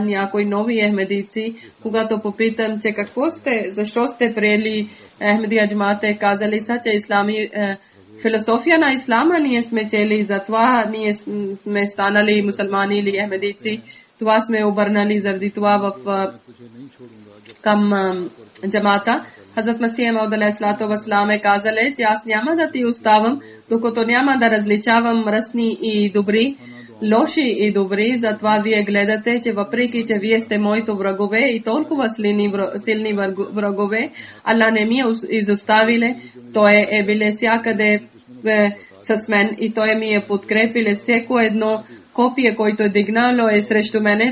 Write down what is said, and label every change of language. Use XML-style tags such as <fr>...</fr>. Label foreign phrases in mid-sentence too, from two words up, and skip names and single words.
<bg>Някои нови ахмедици, когато попитам, че защо сте приели Ахмедия джамата, казали са, че ислами философия на ислама ние сме чели, затова ние сме станали мусулмани или ахмедици. Това сме обърнали заради това към джамата. Хазрат Масих Мауд</bg> <ar>عليه الصلاة والسلام</ar> <bg>е казале, че аз няма да ти оставам, докато няма да различавам мръсни и добри, лоши и добри. Затова вие гледате, че въпреки, че вие сте моите врагове и толкова силни врагове, Аллах не ми изоставиле. Той е биле всякъде с мен и той ми е подкрепиле всеко едно копие, който е дигнало срещу мене.</bg>